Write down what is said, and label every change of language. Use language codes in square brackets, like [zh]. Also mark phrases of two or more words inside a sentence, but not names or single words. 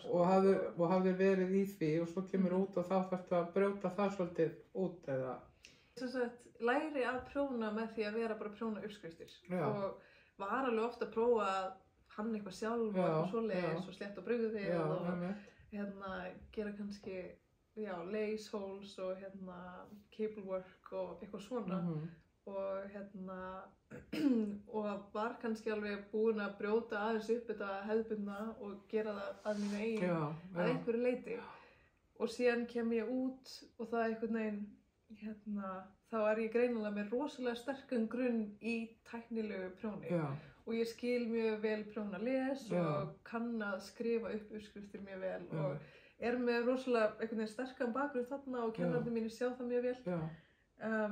[is] Og hafði verið í því og svo kemur út og þá þarftu að brjóta það svolítið út eða? Sem sagt, læri að prjóna með því að vera bara prjóna uppskriftir og var alveg ofta að prófa að hanna eitthvað sjálf og svoleiðis og slétta brugðið og gera kannski [en] lace holes [is] og [en] cable work [is] og eitthvað svona og var kannski alveg búin að brjóta aðeins upp þetta hefðbundna og gera það að mínu eigin að einhverju leyti og síðan kem ég út og það einhvern veginn þá ég greinilega með rosalega sterkan grunn í tæknilegu prjóni og ég skil mjög vel prjónales og kann að skrifa upp uppskriftir mjög vel og með rosalega einhvern veginn sterkan bakgrunn þarna og kennararnir mínir sjá það mjög vel.